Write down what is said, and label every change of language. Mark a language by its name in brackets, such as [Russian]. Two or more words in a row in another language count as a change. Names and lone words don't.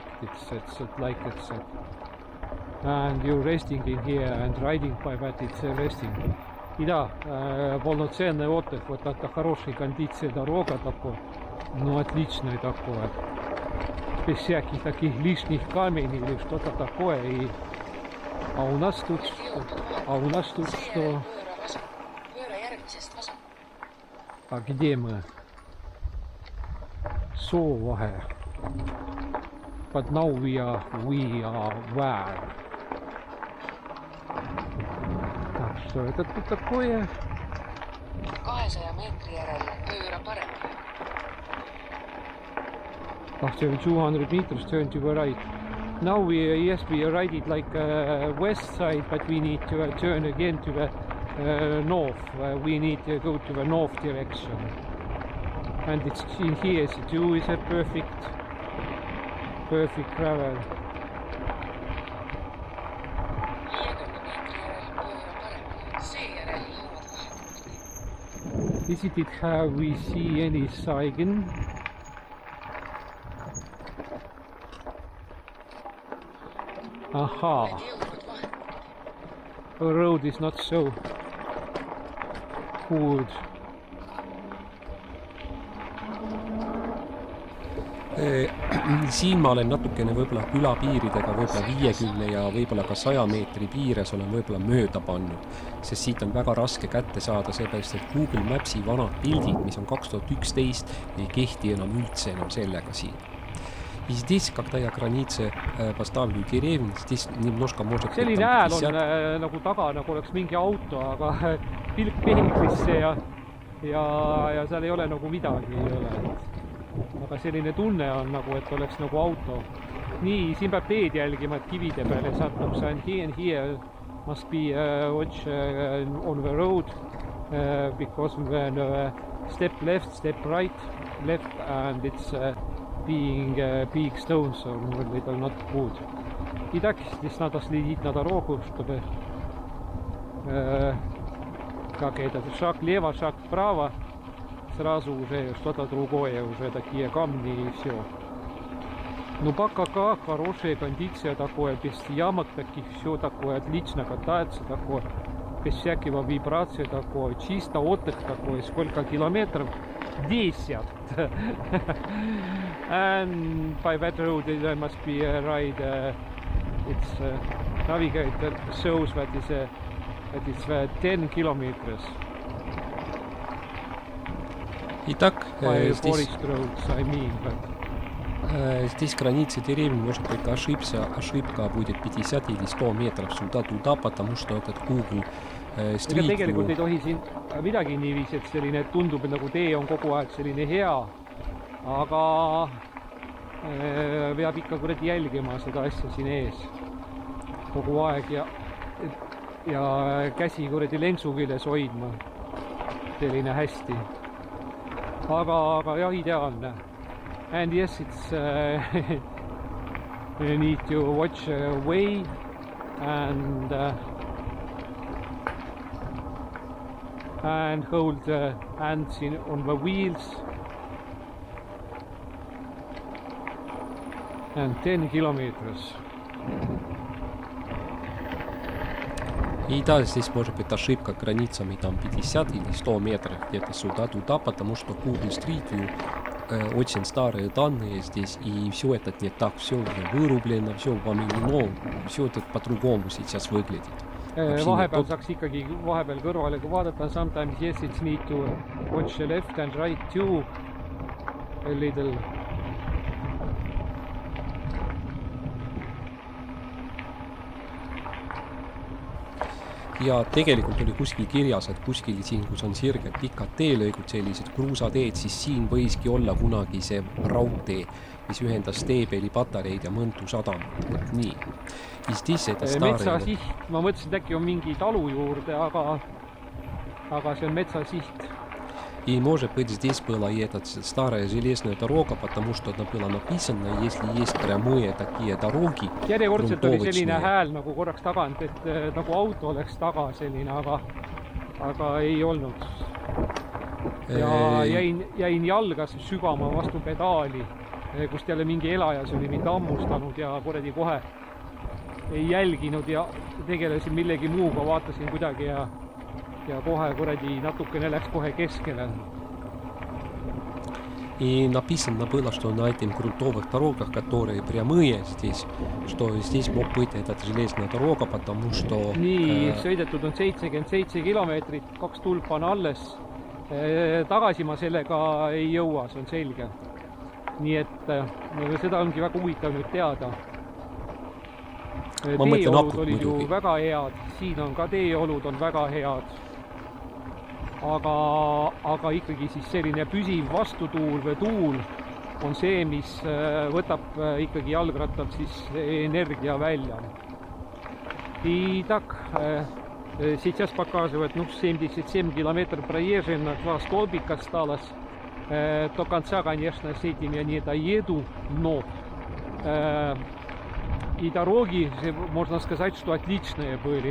[English] It's like it's and you're resting in here and riding by that it's resting. [Russian] И да, полноценный отдых, вот это хорошей кондиции дорога такой, ну отличный такой, без всяких таких лишних камней или что-то такое. И а у нас тут что? А где мы? Sovahe. [English] But now we are where? [Russian] Так, что это тут такое? [Estonian] 200 meetri järel pööra paremale. [English] After 200 meters turn to the right. Now we ride it like west side, but we need to turn again to the north. We need to go to the north direction. And it's in here too is a perfect travel. [Estonian] 50 meetri järel pööra paremale, seejärel jõuad vahepunkti. [English] Is it have we see any sign? Aha, [Estonian] Oled jõudnud vahepunkti. [English] the road is not so good. [Estonian] Siin ma olen natukene võib-olla külapiiridega võib-olla 50 ja võib-olla ka 100 meetri piires olen võib-olla mööda pannud, sest siit on väga raske kätte saada, seepärast et Google Mapsi vanad pildid, mis on 2011, ei kehti üldse enam sellega siin. [Russian] И здесь, когда я границы поставлю деревни, здесь немножко может быть [Estonian] Selline hääl on nagu taga, nagu oleks mingi auto, aga pilk peeglisse ja seal ei ole nagu midagi ei ole. Aga selline tunne on nagu, et oleks nagu auto. Nii, siin peab teed jälgima, et kivide peale satub. See on [English] here must be watch on the road because when step left, step right, left and it's being big stones or little not good. [Russian] И так, здесь надо следить на дорогу, чтобы как это, шаг лево, шаг вправо, сразу уже что-то другое, уже такие камни и все. Ну пока как, хорошая кондиция такое, без ямок таких, все такое, отлично катается такое, без всякого вибрации такое, чисто отдых такой, сколько километров? 10. [English] And by that road there must be a ride, it's navigator shows that it's 10 kilometers. [Russian] Итак, [English] forest roads, I mean, [Russian] здесь границы деревни, может быть, ошибка будет 50 или 100 метров сюда-туда, потому что этот Google Street View... [Estonian] Tegelikult ei tohi siin midagi niiviisi, et selline tundub, et nagu tee on kogu aeg selline hea, aga peab ikka kuradi jälgima seda asja siin ees kogu aeg ja käsi kuradi lenksu küljes hoidma selline hästi. Aga jah, ideaalne. [English] And yes, it's you need to watch way and hold hands on the wheels. And 10 kilometers. [Russian] И да, здесь может быть ошибка границами там 50 или 100 метров где-то сюда-туда, потому что Google Street View очень старые данные здесь, и все это не так, все уже вырублено, все поменено, все это по-другому сейчас выглядит. [Estonian] Vahepeal saaks ikkagi vahepeal kõrvale vaadata, [English] sometimes yes, it's need to watch left and right too a little. [Estonian] Ja tegelikult oli kuskil kirjas, et kuskil siin, kus on sirged pikad teelõigud, sellised kruusateed, siis siin võiski olla kunagi see raudtee, mis ühendas Teepeli patareid ja Mõntu sadamat. Nii. Metsasiht, ma mõtlesin, et äkki on mingi talu juurde, aga see on metsasiht. [Russian] И может быть здесь была и эта старая железная дорога, потому что она была написана, если есть прямые такие дороги. [Estonian] Järjekordselt oli selline hääl nagu korraks tagant, et nagu auto oleks taga selline, aga ei olnud. Ja jäin jalgas sügama vastu pedaali, kust jälle mingi elajas oli mind ammustanud ja kuradi kohe ei jälginud ja tegelesin millegi muuga, vaatasin kuidagi ja kohe kuradi natukene läks kohe keskele. [Russian] И написано было, что на этих грунтовых дорогах, которые прямые здесь, что здесь мог быть эта железная дорога, потому что... [Estonian] Nii, sõidetud on 77 kilomeetrit, 2 tulpa on alles. Tagasi ma sellega ei jõua, see on selge. Nii et seda ongi väga huvitav nüüd teada. Teeolud olid ju väga head, siin on ka teeolud on väga head. Aga ikkagi siis selline püsiv vastutuul või tuul on see, mis võtab ikkagi jalgrattalt siis energia välja. [Russian] И так, сейчас показывают, ну, 77 километров проезжено, 2 столбика осталось. До конца, конечно, с этим я не доеду, но и дороги, можно сказать, что отличные были.